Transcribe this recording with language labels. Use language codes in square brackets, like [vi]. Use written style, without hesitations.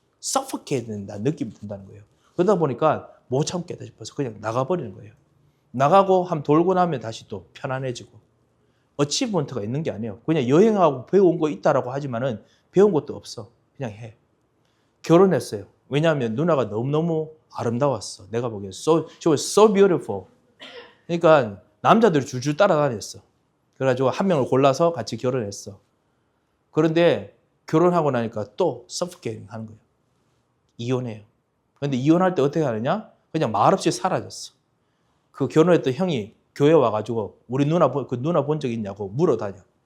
[ko] 서포케이트 된다는 느낌이 든다는 거예요. 그러다 보니까 못 참겠다 싶어서 그냥 나가버리는 거예요. 나가고 한번 돌고 나면 다시 또 편안해지고. 어치먼트가 있는 게 아니에요. 그냥 여행하고 배운 거 있다라고 하지만은 배운 것도 없어. 그냥 해. 결혼했어요. 왜냐하면 누나가 너무너무 아름다웠어. 내가 보기엔 [en] she was so beautiful. [ko] 그러니까 남자들이 줄줄 따라다녔어. 그래가지고 한 명을 골라서 같이 결혼했어. 그런데 결혼하고 나니까 또 서프케이팅 하는 거예요. 이혼해요. 그런데 이혼할 때 어떻게 하느냐? 그냥 말없이 사라졌어. 그 결혼했던 형이 교회 와가지고 우리 누나 본 적 있냐고 물어다녀.